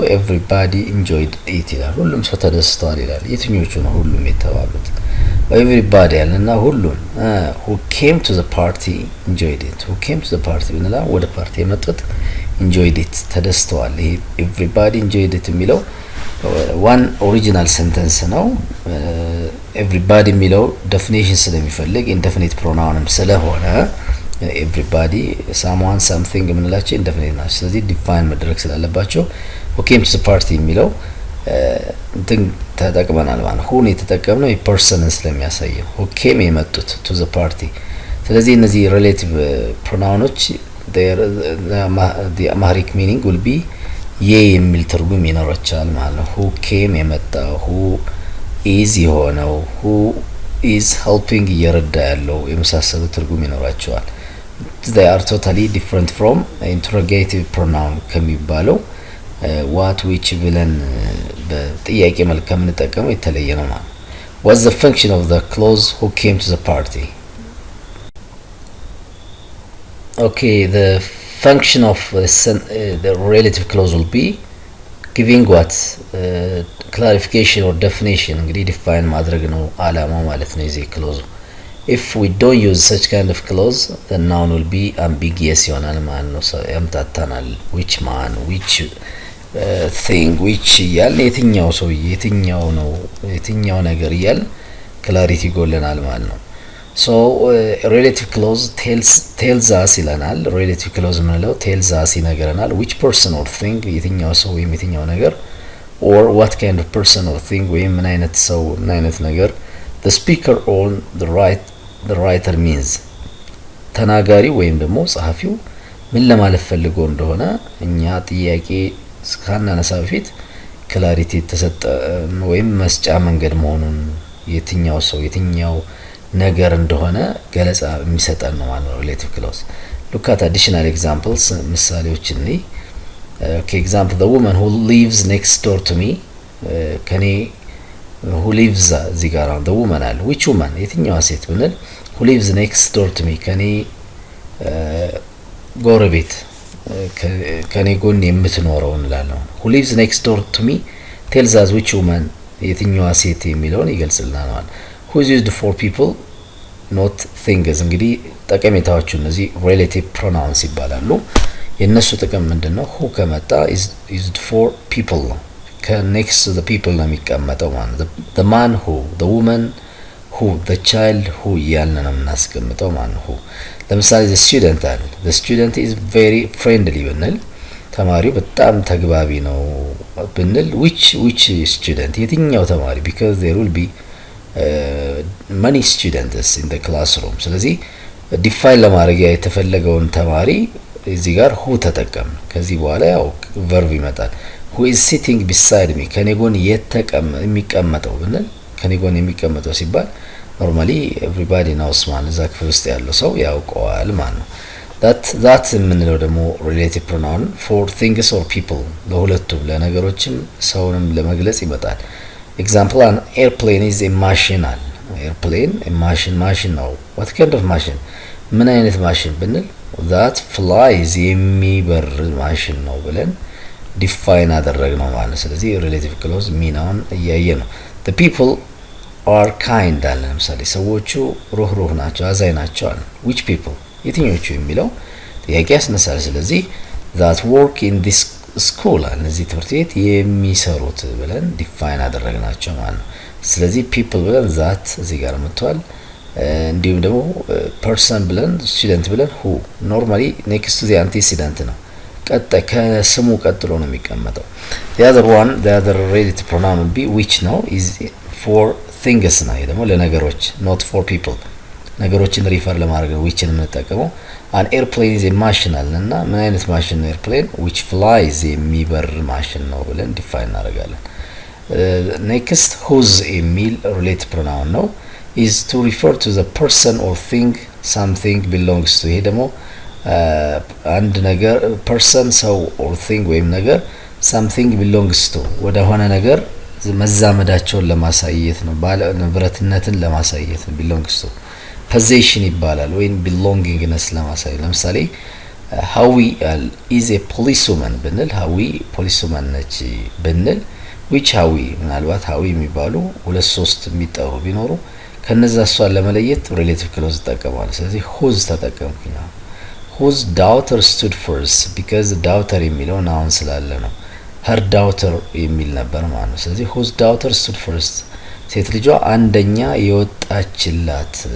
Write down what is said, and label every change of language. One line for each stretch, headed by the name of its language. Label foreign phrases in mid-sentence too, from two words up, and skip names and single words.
English: everybody enjoyed it
Amharic: ይላል። ሁሉም ሰው ተደስተዋል ይላል። የትኞቹ ነው ሁሉም የተባሉት?
English: everybody
Amharic: ያለና ሁሉም
English: who came to the party enjoyed it who came to the party
Amharic: ብንላ ወደ ፓርቲ የመጡት
English: enjoyed it
Amharic: ተደስተዋል። ይሄ
English: everybody enjoyed it
Amharic: የሚለው
English: one original sentence
Amharic: ነው። everybody የሚለው definition ስለሚፈልግ
English: indefinite pronoun
Amharic: ስለሆነ
English: everybody someone something
Amharic: የምንላቸው indefinite ናቸው። ስለዚህ define መደረግ ስላለባቸው
English: who came to the party
Amharic: የሚለው እንትን ተጠቅመናል ማለት ነው። who የተጠቀምነው የፐርሰንን ስለሚያሳይ ነው።
English: who came
Amharic: የመጡት
English: to the party።
Amharic: ስለዚህ እነዚህ
English: relative pronouns the Amharic meaning will be
Amharic: የሚል ትርጉም ይኖራቸዋል ማለት ነው።
English: who came የመጣው who is የሆነው who is helping
Amharic: እየረዳ ያለው የመሳሰሉ ትርጉም ይኖራቸዋል።
English: they are totally different from interrogative pronoun ከሚባለው what which
Amharic: ብለን በጥያቄ መልክ ከምንጠቀመው የተለየ ነው ማለት ነው።
English: what's the function of the clause who came to the party? okay, the function of the relative clause will be giving what clarification or definition እንግዲህ define
Amharic: ማድረግ ነው አላማው ማለት ነው የዚህ
English: clause። if we don't use such kind of clause the noun will be ambiguous
Amharic: ይሆናል ማለት ነው።
English: ያምታታናል which man which thing which
Amharic: እያልን የትኛው ሰው የትኛው ነው የትኛው ነገር እያልን ክላሪቲ ጎለናል ማለት ነው።
English: so relative clause tells us ይለናል። relative clause ምንለው tells us ይነግረናል which person or thing
Amharic: የትኛው ሰው ወይም የትኛው ነገር
English: or what kind of person or thing
Amharic: ወይም ምን አይነት ሰው ምን አይነት ነገር
English: the speaker or the writer means
Amharic: ተናጋሪ ወይም ደግሞ ጸሐፊው ምን ለማለት ፈልጎ እንደሆነ እኛ ጥያቄ እስካናነሳ በፊት ክላሪቲ ተሰጠ ወይም መስጫ መንገድ መሆኑን የትኛው ሰው የትኛው ነገር እንደሆነ ገለጻ የሚሰጠን ነው ማለት ነው
English: relative clause። look at additional examples
Amharic: ምሳሌዎችን ነይ።
English: okay, example the woman who lives next door to me
Amharic: ከኔ
English: who lives
Amharic: እዚህ ጋር
English: the woman
Amharic: አለ
English: which woman
Amharic: የትኛዋ ሴት ብንል
English: who lives next door to me
Amharic: ከኔ ጎረቤት ከኔ ጎን የምትኖረው እንላለን።
English: who lives next door to me tells us which woman
Amharic: የትኛዋ ሴት የሚለውን ይገልጽልናል ማለት
English: who is used for people not things
Amharic: እንግዲህ ጠቀሜታዎቹ እነዚህ
English: relative pronouns
Amharic: ይባላሉ። የነሱ ጥቅም ምንድነው? who ከመጣ
English: is used for people
Amharic: ነው። ከኔክስት
English: the people
Amharic: ነው የሚቀመጠው ማለት ነው።
English: the man who, the woman who, the child who
Amharic: እያልን ነው የምናስቀምጠው ማለት ነው። who ለምሳሌ
English: the student
Amharic: አለ።
English: the student is very friendly
Amharic: ብንል ተማሪው በጣም ተግባቢ ነው ብንል
English: which student
Amharic: የትኛው ተማሪ
English: because there will be many students in the classroom።
Amharic: ስለዚህ ዲፋይን ለማድረግ የተፈለገውን ተማሪ እዚህ ጋር who ተጠቀም። ከዚህ በኋላ ያው verb ይመጣል።
English: who is sitting beside me
Amharic: ከኔ ጎን የሚቀመጠው ብንል ከኔ ጎን የሚቀመጠው ሲባል ኖርማሊ
English: everybody knows
Amharic: ማለት እዛ ክፍል ውስጥ ያለው ሰው ያውቀዋል ማለት ነው። that የምንለው ደግሞ
English: relative pronoun for things or people
Amharic: ለሁለቱም ለነገሮችም ሰውንም ለመግለጽ ይመጣል። example
English: an airplane is a machine
Amharic: አለ።
English: airplane a machine
Amharic: ነው።
English: what kind of machine
Amharic: ምን አይነት ማሽን ብንል
English: that flies
Amharic: የሚበር ማሽን ነው ብለን ዲፋይን አደረግነው ማለት ነው። ስለዚህ relative clause ሚናውን እያየ ነው።
English: the people are kind
Amharic: አለ። ለምሳሌ ሰዎቹ ሩህሩህ ናቸው፣ አዛኝ ናቸው አለ።
English: which people
Amharic: የትኞቹ የሚለው ጥያቄ ያስነሳል። ስለዚህ
English: that work in this school
Amharic: አለ። እዚህ ትምህርት ቤት የሚሰሩት ብለን ዲፋይን አደረግናቸው ማለት ነው። ስለዚህ people ብለን that እዚህ ጋር መጥቷል። እንዲሁም ደግሞ person ብለን student ብለን who ኖርማሊ
English: next to the antecedent
Amharic: ነው። ከስሙ ቀጥሎ ነው የሚቀመጠው።
English: the other relative pronoun would be which
Amharic: ነው
English: is for things
Amharic: ነው። ይሄ ደግሞ ለነገሮች
English: not for people
Amharic: ነገሮችን ሪፈር ለማድረግ ነው which የምንጠቀመው።
English: an airplane is a machine
Amharic: አለና ምን አይነት ማሽን ነው
English: airplane which flies
Amharic: የሚበር ማሽን ነው ብለን ዲፋይን እናደርጋለን።
English: next whose የሚል relative pronoun ነው is to refer to the person or thing something belongs to።
Amharic: ይሄ ደግሞ አንድ ነገር
English: person ሰው or
Amharic: thing ወይም ነገር
English: something belongs to
Amharic: ወደ ሆነ ነገር መዛመዳቸውን ለማሳየት ነው። ባለ ንብረትነትን ለማሳየት ነው
English: belongs to።
Amharic: possession ይባላል ወይም belongingness ለማሳየት። ለምሳሌ ሀዊ
English: is a policewoman
Amharic: ብንል ሀዊ ፖሊስwoman ነች ብንል which ሀዊ ምናልባት ሀዊ የሚባሉ 2-3 የሚጠሩ ቢኖሩ ከነዛ እሷን ለመለየት
English: relative clause
Amharic: ተጠቀማለሁ። ስለዚህ whose ተጠቀምኩኝ።
English: whose daughter stood first
Amharic: because daughter የሚለው ናውን ስላለ ነው።
English: her daughter
Amharic: የሚል ነበር ማለት ነው። ስለዚህ
English: whose daughter stood first
Amharic: ሴት ልጇ አንደኛ የወጣችላት